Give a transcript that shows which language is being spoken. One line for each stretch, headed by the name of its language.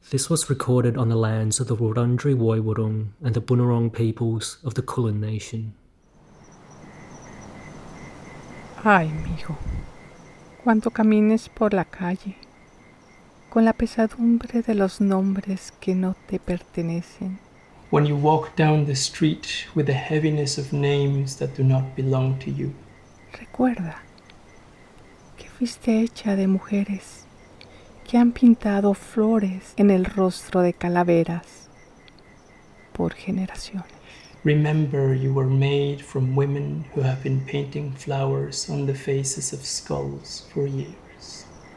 English: This was recorded on the lands of the Wurundjeri Woiwurrung and the Bunurong peoples of the Kulin Nation.
Spanish: Ay, mijo, cuando camines por la calle, con la pesadumbre de los nombres que no te pertenecen.
English: When you walk down the street with the heaviness of names that do not belong to you.
Spanish: Recuerda que fuiste hecha de mujeres que han pintado flores en el rostro de calaveras por generaciones.
English: Remember you were made from women who have been painting flowers on the faces of skulls for years.